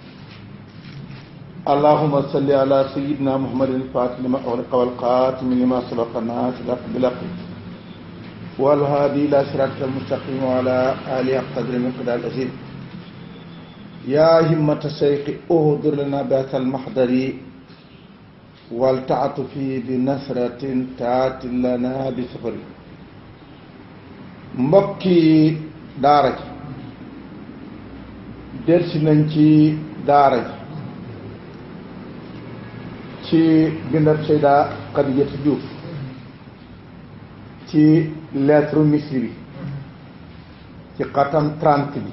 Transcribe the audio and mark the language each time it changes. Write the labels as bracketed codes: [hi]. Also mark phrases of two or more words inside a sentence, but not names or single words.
[ar] اللهم صل على سيدنا محمد الفاتح لما أغلق والخاتم لما سبق الناس بالحق والهادي إلى صراطك المستقيم وعلى آله قدر المقدار العظيم. يا همة الشيخ اهدر لنا بهذا المحضر والتعطف بنصرة تأتي لنا بسفر. [wo] mbokki daara ji delsi nañ ci daara ji ci bindab Seyda Xadijatu Juuf ci lettre Misri bi ci xatam 30 bi.